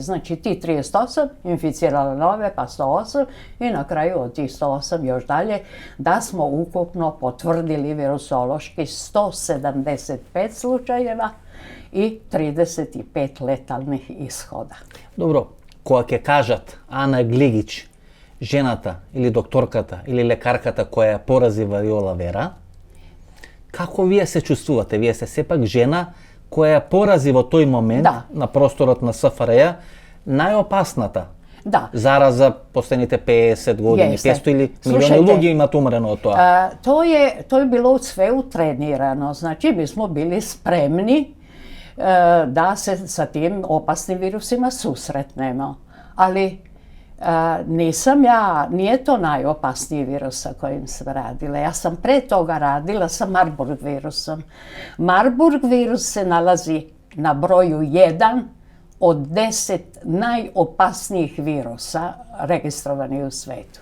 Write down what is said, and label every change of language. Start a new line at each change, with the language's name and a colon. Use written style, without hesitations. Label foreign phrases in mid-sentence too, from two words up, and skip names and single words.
Serbian: Znači ti 38 inficiralo nove, pa 108 i na kraju od tih 108 još dalje da smo ukupno potvrdili virusološki 175 slučajeva i 35 letalnih ishoda. Dobro,
Macedonian: кога ќе кажат Ана Глигич, жената или докторката или лекарката која ја порази вариола вера, како вие се чувствувате? Вие сте сепак жена која ја порази во тој момент на просторот на СФРЈ најопасната зараза последните 50 години. 500 или милиони луѓе имат умрено од тоа.
Serbian: To je bilo sve utrenirano. Znači, mi smo bili spremni da se sa tim opasnim virusima susretnemo. Ali nije to najopasniji virus sa kojim sam radila. Ja sam pre toga radila sa Marburg virusom. Marburg virus se nalazi na broju 1 od 10 najopasnijih virusa registrovanih u svetu.